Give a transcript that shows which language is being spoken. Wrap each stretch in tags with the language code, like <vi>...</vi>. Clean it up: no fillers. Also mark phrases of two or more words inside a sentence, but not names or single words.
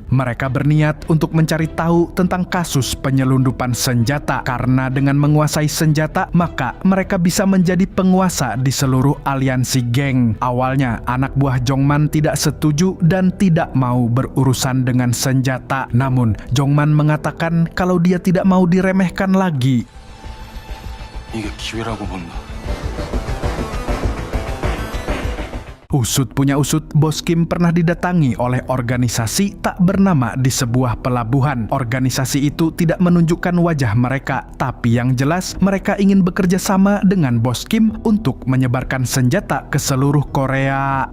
<id>Mereka berniat untuk mencari tahu tentang kasus penyelundupan senjata, karena dengan menguasai senjata maka mereka bisa menjadi penguasa di seluruh aliansi geng. Awalnya anak buah Jongman tidak setuju dan tidak mau berurusan dengan senjata. Namun Jongman mengatakan kalau dia tidak mau diremehkan lagi.</id> <ko>이게 기회라고 본다.</ko> <id>Usut punya usut, Bos Kim pernah didatangi oleh organisasi tak bernama di sebuah pelabuhan. Organisasi itu tidak menunjukkan wajah mereka, tapi yang jelas mereka ingin bekerja sama dengan Bos Kim untuk menyebarkan senjata ke seluruh Korea.</id>